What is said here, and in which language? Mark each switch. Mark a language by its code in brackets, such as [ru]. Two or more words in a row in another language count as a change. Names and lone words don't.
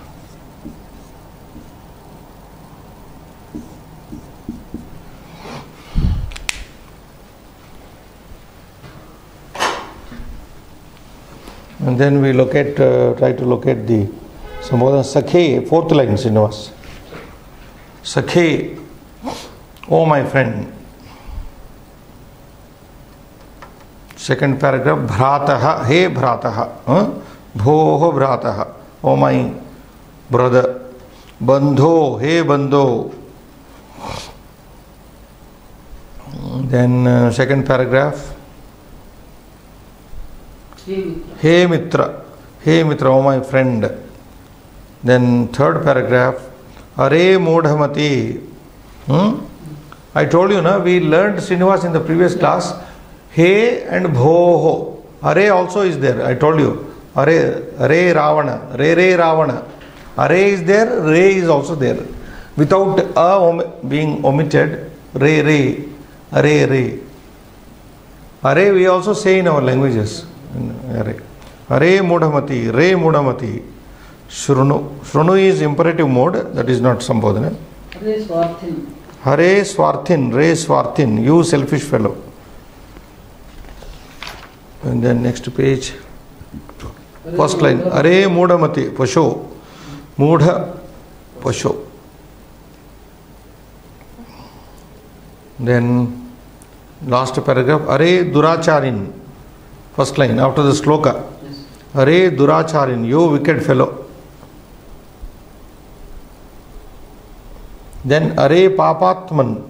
[en] And then we try to locate the Sambodhana. Sakhe, 4th line, Srinivas. Sakhe, oh my friend. 2nd paragraph, [sa] Bhrataha, hey Bhrataha. Bhoho Bhrataha, [en] oh my brother. [sa] Bandho, hey Bandho. [en] Then 2nd paragraph, Hey Mitra, oh my friend. Then 3rd paragraph, [sa] Are Modhamati. [en] I told you, we learned Srinivas in the previous class. He and Bhoho. Are also is there. I told you. [sa] Are Ravana. Re Ravana. [en] Are is there. Re is also there. Without a being omitted. [sa] Re. [en] Are we also say in our languages. [sa] Are Modhamati. Re Modhamati. [en] Shrunu. Shrunu is imperative mode. That is not Sambodhana. [sa] Hare Swarthin. Re Swarthin. [en] You selfish fellow. And then next page. First line. [sa] Are Modhamati. Pasho. Modha. Pasho. [en] Then last paragraph. [sa] Are Duracharin. [en] First line after the sloka. Yes. [sa] Are Duracharin. [en] You wicked fellow. Then [sa] Are Papatman.